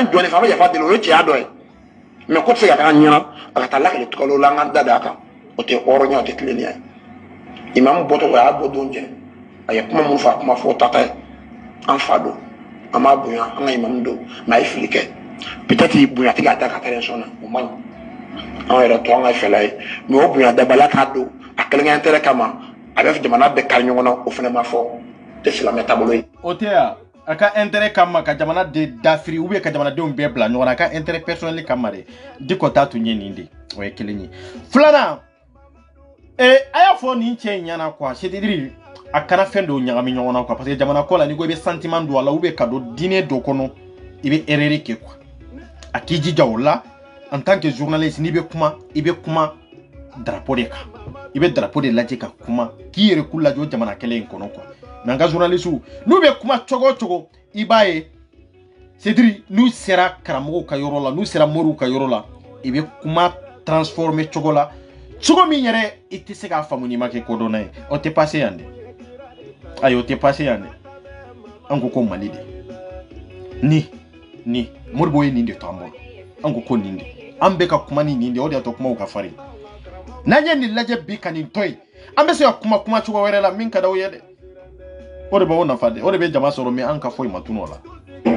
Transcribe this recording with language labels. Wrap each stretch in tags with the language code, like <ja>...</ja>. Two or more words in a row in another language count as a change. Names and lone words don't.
<bm>ye jɔn de fɛ an bɛ yafa deli o ye cɛya dɔ ye mais ko tɛ se ka k'an ɲɛna a ka taa lakale tɔgɔlaw la an k'an da d'a kan o tɛ hɔrɔnya o tɛ tilennenya ye imamu bɔtɔ o y'a bɔ don jɛ a ye kuma mun fɔ a kuma fɔ tata ye an fa don an b'a bonya an ka imamu don mais a ye fili kɛ peut-être bonya tɛ k'a da ka taa élection na o man ɲi anw yɛrɛ to an ka fɛla ye mais o bonya dabaliya k'a don a kɛlenkɛ intérêt kama a bɛ jamana bɛɛ kari ɲɔgɔn na o fana ma fɔ tɛ silamɛ taabolo ye. o tɛ yan a ka intérêt kama ka jamana de dafiri ou bien ka jamanadenw bɛɛ bila ɲɔgɔn na a ka</bm> <fr>intérêt personnel</fr> <bm>kama de Diko ta tun ye nin de o ye kelen ye filanan a y'a fɔ nin cɛ in ɲɛna quoi</bm> <fr>c'est-à-dire</fr> <bm>a kana fɛn dɔw ɲagami ɲɔgɔn na quoi</bm> <fr>parce que</fr> <bm>jamana ko la ni ko i bɛ sentiment don a la ou bien ka don diinɛ dɔ kɔnɔ i bɛ erreur kɛ quoi a k'i jija o la</bm> <fr>en tant que journaliste</fr> <bm>n'i bɛ kuma i bɛ kuma drapeau de kan i bɛ drapeau de lajɛ ka kuma k'i yɛrɛ k'u lajɛ o jamana kelen in kɔnɔ quoi mais an ka journaliste n'u bɛ kuma cogo o cogo i b'a ye</bm> <fr>c'est-à-dire</fr> <bm>n'u sera karamɔgɔw ka yɔrɔ la n'u sera moriw ka yɔrɔ la i bɛ kuma transformer cogo la cogo min yɛrɛ i tɛ se k'a faamu n'i ma kɛ kodɔnna ye o tɛ passé yan dɛ ayi o tɛ passé yan dɛ an ko Mali de ni Modibo ye nin de to an bolo an ko nin de an bɛ ka kuma ni nin de o de y'a to kumaw ka farin n'an ye nin lajɛ bi ka nin to yen an bɛ se ka kuma cogo wɛrɛ la min ka d'aw ye dɛ o de b'aw nafa dɛ o de bɛ jama sɔrɔ mais an ka foyi ma tunun o la</bm>